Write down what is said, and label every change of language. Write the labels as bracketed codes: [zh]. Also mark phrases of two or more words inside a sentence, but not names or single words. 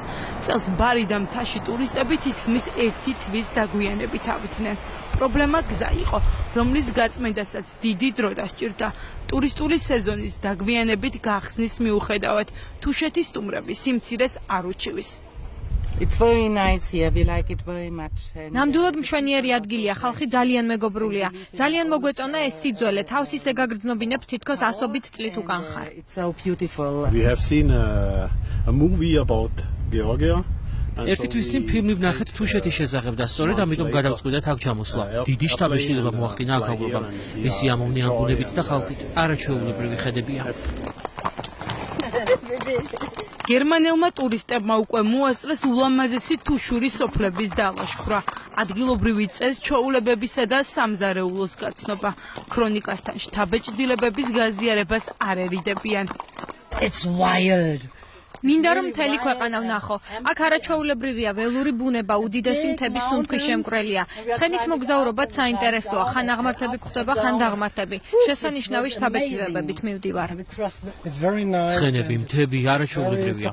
[ka] წელს ბარი და მთაში ტურისტები თითქმის 1 თვის დაგვიანებით ავიდნენ. პრობლემა გზა იყო, რომლის გაწმენდასაც დიდი დრო დასჭირდა. ტურისტული სეზონის დაგვიანებით გახსნის მიუხედავად, თუშეთის სტუმრები სიმცირეს არ უჩივის. [en] It's very nice here. We like it very much. [ka] ნამდვილად მშვენიერი ადგილია, ხალხი ძალიან მეგობრულია. ძალიან მოგვეწონა ეს სიძველე, თავს ისე გაგრძნობინებს თითქოს ასობით წლით უკან ხარ. [en] It's so beautiful. We have seen a movie about Georgia. [ka] ერთი თვის წინ ფილმი ვნახეთ თუშეთის შესახებ და სწორედ ამიტომ გადავწყვიტეთ აქ ჩამოსვლა. დიდი შთაბეჭდილება მოახდინა აქ აგრობამ. მისი ამოვნიანი ბუნებით და ხალხით არაჩვეულებრივი ხედებია. გერმანელმა ტურისტებმა უკვე მოასწრეს ულამაზესი თუშური სოფლების დალაშქვრა. ადგილობრივი წეს ჩვეულებებისა და სამზარეულოს გაცნობა. ქრონიკასთან შთაბეჭდილებების გაზიარებას არ ერიდებიან. [en] It's wild. [ka] მინდა რომ მთელი ქვეყანა ვნახო. აქ არაჩვეულებრივია ველური ბუნება, უდიდესი მთების სუნთქვის შემკვრელია. ცხენით მოგზაურობაც საინტერესოა, ხან აღმართები გვხვდება, ხან დაღმართები. შესანიშნავი შთაბეჭდილებებით მივდივარ. ცხენები, მთები არაჩვეულებრივია.